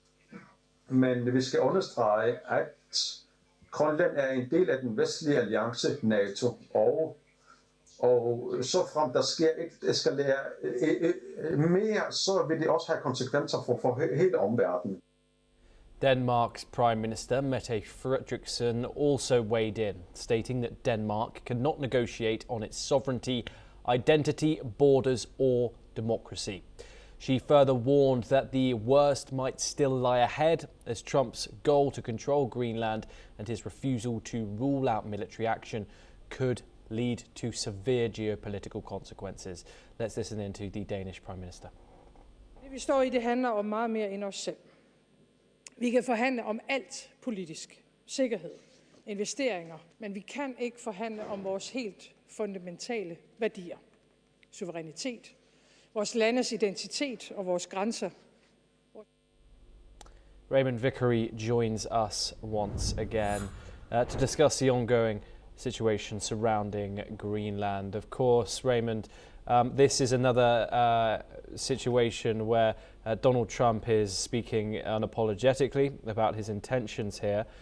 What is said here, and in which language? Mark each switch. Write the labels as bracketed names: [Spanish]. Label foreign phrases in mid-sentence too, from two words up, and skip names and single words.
[Danish] Men vi skal understrege, at Grønland er en del af den vestlige alliance NATO, og så frem der sker eskalere mere, så vil det også have konsekvenser for hele omverdenen. [English] Denmark's Prime Minister Mette Frederiksen also weighed in, stating that Denmark cannot negotiate on its sovereignty, identity, borders or democracy. She further warned that the worst might still lie ahead as Trump's goal to control Greenland and his refusal to rule out military action could lead to severe geopolitical consequences. Let's listen in to the Danish Prime Minister. [Danish] Det vi står i, det handler om meget mere end os selv. Vi kan forhandle om alt politisk, sikkerhed, investeringer, men vi kan ikke forhandle om vores helt fundamentale værdier. Suverænitet, vores landes identitet og vores grænser. [English] Raymond Vickery joins us once again to discuss the ongoing situation surrounding Greenland. Of course, Raymond, this is another situation where Donald Trump is speaking unapologetically about his intentions here.